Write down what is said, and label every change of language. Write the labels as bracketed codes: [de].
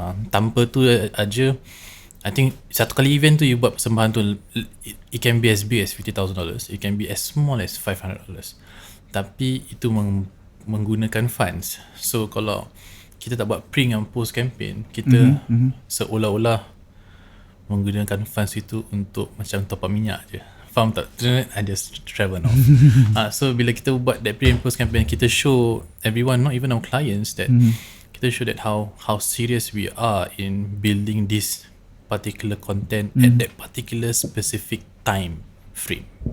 [ms] Tanpa tu aja, [en] I think [ms] satu kali event tu [en] you [ms] buat persembahan tu, [en] it can be as big as $50,000, it can be as small as $500, [ms] tapi itu menggunakan [en] funds. [ms] So kalau kita tak buat pre dan post campaign, kita seolah-olah menggunakan funds itu untuk macam top up minyak je. Faham tak? [en] I just travel now. So [ms] bila kita buat [en] that pre and post campaign, [ms] kita show everyone, [en] not even our clients, that kita show that how serious we are in building this particular content at that particular specific time frame.